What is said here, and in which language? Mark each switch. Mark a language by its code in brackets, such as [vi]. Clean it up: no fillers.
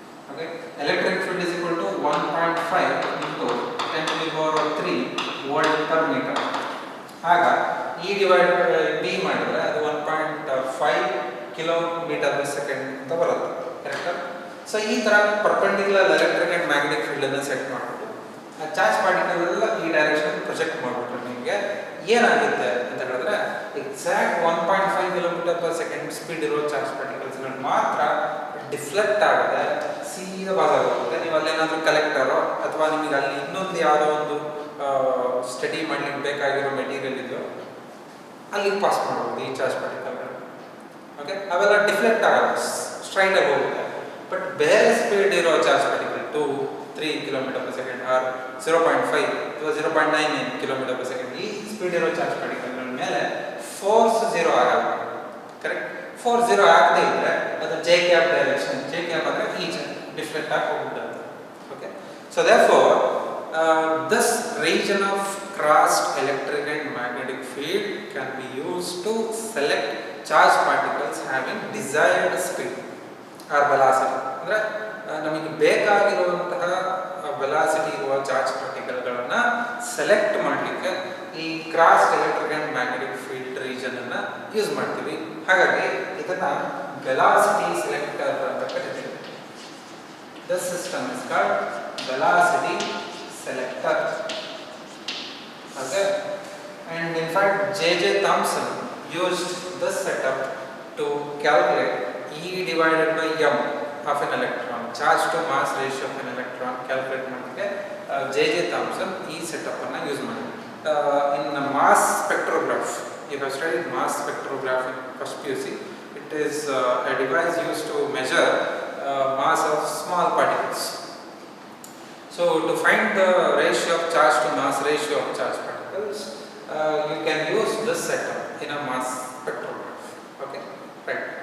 [en] Okay, electric field is equal to 1.5 into 10 to the power 3 volt per meter. [kn] Haga E divided by B ಮಾಡಿದ್ರೆ ಅದು 1.5 kilometre per second ಅಂತ ಬರುತ್ತೆ. ಕರೆಕ್ಟಾ? So ಈ ತರ perpendicular electric and magnetic field ಅನ್ನು set ಮಾಡಬೇಕು. Charge particle ಎಲ್ಲ ಈ ಡೈರೆಕ್ಷನ್ ಪ್ರೊಜೆಕ್ಟ್ ಮಾಡಿಬಿಟ್ರೆ ನಿಮಗೆ ಏನಾಗುತ್ತೆ ಅಂತ ಹೇಳಿದ್ರೆ, exact 1.5 kilometre per second speed ಇರೋ ಚಾರ್ಜ್ ಪಾರ್ಟಿಕಲ್ಸ್ಗಳು ಮಾತ್ರ ಡಿಫ್ಲೆಕ್ಟ್ ಆಗದೆ ಸೀದಾ ಪಾಸ್ ಆಗುತ್ತೆ. ನೀವು ಅಲ್ಲೇನಾದರೂ ಕಲೆಕ್ಟರೋ ಅಥವಾ ನಿಮಗೆ ಅಲ್ಲಿ ಇನ್ನೊಂದು ಯಾವುದೋ ಒಂದು ಸ್ಟಡಿ ಮಾಡ್ಲಿಕ್ಕೆ ಬೇಕಾಗಿರೋ ಮೆಟೀರಿಯಲ್ ಇದೆಯೋ ಅಲ್ಲಿಗೆ ಪಾಸ್ ಮಾಡ್ಬೋದು ಈ ಚಾರ್ಜ್ ಪಾರ್ಟಿಕಲ್ಗಳು. ಓಕೆ, ಅವೆಲ್ಲ ಡಿಫ್ಲೆಕ್ಟ್ ಆಗಲ್ಲ, ಸ್ಟ್ರೈಟ್ ಆಗಿ ಹೋಗುತ್ತೆ. ಬಟ್ ಬೇರೆ ಸ್ಪೀಡ್ ಇರೋ charge particle 2-3 kilometre per second R 0.5 ಅಥವಾ 0.99 ಕಿಲೋಮೀಟರ್ ಪರ್ ಸೆಕೆಂಡ್ ಈ ಸ್ಪೀಡ್ ಇರೋ ಚಾರ್ಜ್ ಪಾರ್ಟಿಕಲ್ಗಳ ಮೇಲೆ ಫೋರ್ಸ್ 0 ಆಗಲ್ಲ. ಕರೆಕ್ಟ್, ಫೋರ್ಸ್ 0 ಆಗದೇ ಇದ್ದರೆ ಅದು J cap direction, J cap ಅಂದರೆ ಈಚೆ ಡಿಫ್ಲೆಕ್ಟ್ ಆಗಿ ಹೋಗ್ಬಿಡುತ್ತೆ. [en] Okay, so therefore this region of crossed electric and magnetic field can be used to select charge particles having desired speed or velocity. [kn] ಅಂದರೆ ನಮಗೆ ಬೇಕಾಗಿರುವಂತಹ ವೆಲಾಸಿಟಿ ಇರುವ ಚಾರ್ಜ್ ಪಾರ್ಟಿಕಲ್ಗಳನ್ನು ಸೆಲೆಕ್ಟ್ ಮಾಡಲಿಕ್ಕೆ ಈ crossed electric and magnetic field ರೀಜನನ್ನು use ಮಾಡ್ತೀವಿ. ಹಾಗಾಗಿ ಇದನ್ನು velocity selector ಅಂತ ಕರಿತೀವಿ. [en] This system is called velocity selector. Okay, and in fact J.J. Thomson used this setup to calculate E divided by m of an electron, charge to mass ratio of an electron calculate [kn] ಮಾಡಲಿಕ್ಕೆ [en] J.J. [kn] Thomson ಈ setup ಅನ್ನು use ಮಾಡಿದ್ರು. [en] In mass spectrograph, you have studied mass spectrograph in first PUC. It is a device used to measure mass of small particles. So to find the ratio of charge to mass ratio of charge particles, you can use this setup in a mass spectrograph. Okay, right.